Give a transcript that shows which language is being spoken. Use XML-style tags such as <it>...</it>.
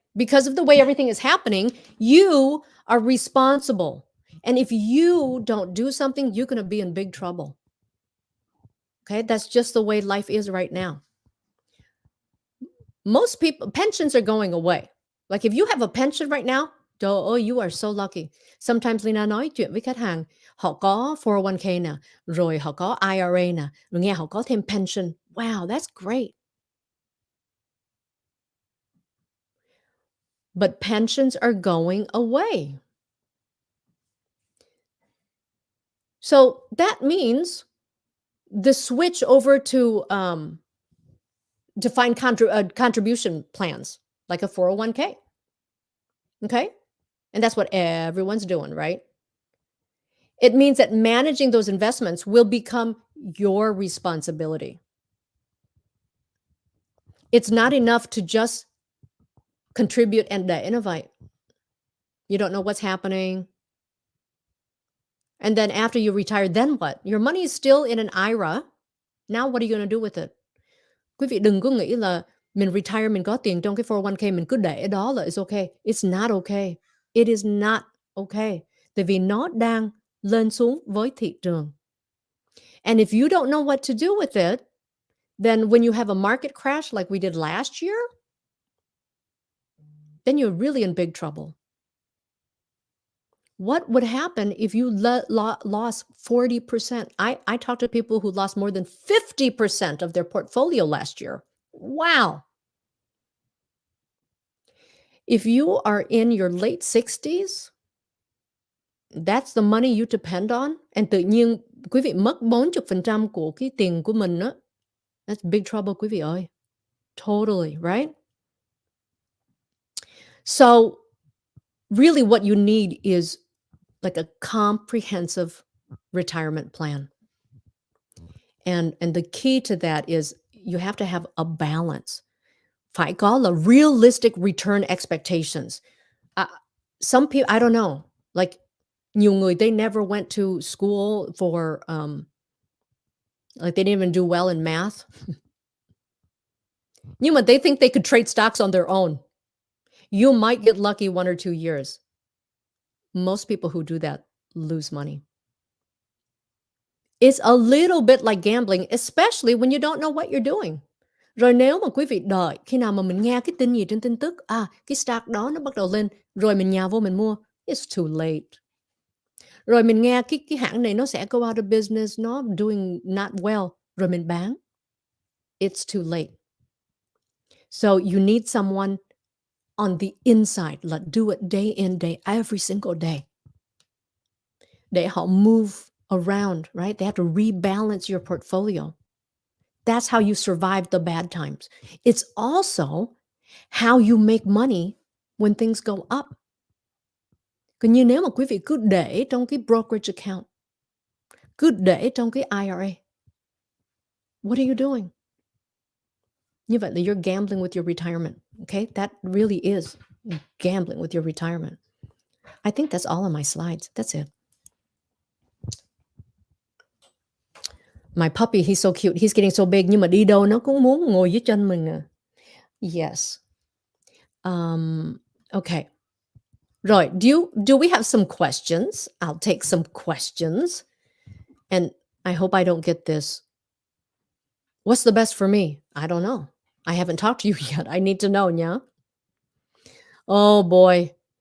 <en>Because of the way everything is happening, you are responsible. And if you don't do something, you're going to be in big trouble. Okay. That's just the way life is right now. Most people, pensions are going away. Like if you have a pension right now,</en> <vi>trời ơi,</vi> <en>you are so lucky.</en> <vi>Sometimes Leyna nói chuyện với khách hàng, họ có 401k nè, rồi họ có IRA nè, rồi nghe họ có thêm pension.</vi> <en>Wow, that's great. But pensions are going away. So that means the switch over to defined contribution plans, like a 401k. Okay. And that's what everyone's doing, right? It means that managing those investments will become your responsibility. It's not enough to just contribute and innovate. You don't know what's happening. And then after you retire, then what? Your money is still in an IRA. Now what are you going to do with it?</en> <vi>Quý vị đừng có nghĩ là mình retire, mình có tiền trong cái 401k, mình cứ để đó là</vi> <en>it's okay. It's not okay. It is not okay.</en> <vi>Tại vì nó đang lên xuống với thị trường.</vi> <en>And if you don't know what to do with it, then when you have a market crash like we did last year, then you're really in big trouble. What would happen if you lost 40%? I talked to people who lost more than 50% of their portfolio last year. Wow. If you are in your late 60s, that's the money you depend on.</en> <vi>And tự nhiên quý vị mất 40% của cái tiền của mình á.</vi> <en>That's big trouble,</en> <vi>quý vị ơi.</vi> <en>Totally, right? So really what you need is like a comprehensive retirement plan. And the key to that is you have to have a balance.</en> <vi>Phải có là</vi> <en>realistic return expectations. Some people, I don't know, like</en> <vi>nhiều người,</vi> <en>they never went to school for, like they didn't even do well in math.</en> <vi>Nhưng mà</vi> <en>they think they could trade stocks on their own. You might get lucky 1 or 2 years. Most people who do that lose money. It's a little bit like gambling, especially when you don't know what you're doing.</en> <vi>Rồi nếu mà quý vị đợi khi nào mà mình nghe cái tin gì trên tin tức, cái stock đó nó bắt đầu lên, rồi mình nhào vô mình mua,</vi> <en>it's too late.</en> <vi>Rồi mình nghe cái hãng này nó sẽ</vi> <en>go out of business,</en> <vi>nó</vi> <en>doing not well,</en> <vi>rồi mình bán.</vi> <en>It's too late. So you need someone on the inside, like do it day in, every single day.</en> <vi>Để họ</vi> <en>move around, right? They have to rebalance your portfolio. That's how you survive the bad times. It's also how you make money when things go up.</en> <vi>Còn như nếu mà quý vị cứ để trong cái brokerage account, cứ để trong cái IRA,</vi> <en>what are you doing?</en> <vi>Như vậy là</vi> <en>you're gambling with your retirement. Okay? That really is gambling with your retirement. I think that's all on my slides. That's it. My puppy, he's so cute. He's getting so big.</en> <vi>Nhưng mà đi đâu nó cũng muốn ngồi dưới chân mình à.</vi> <en>Yes. Okay. Rồi, do we have some questions? I'll take some questions. And I hope I don't get this. What's the best for me? I don't know. I haven't talked to you yet. I need to know, yeah? Oh boy.</en>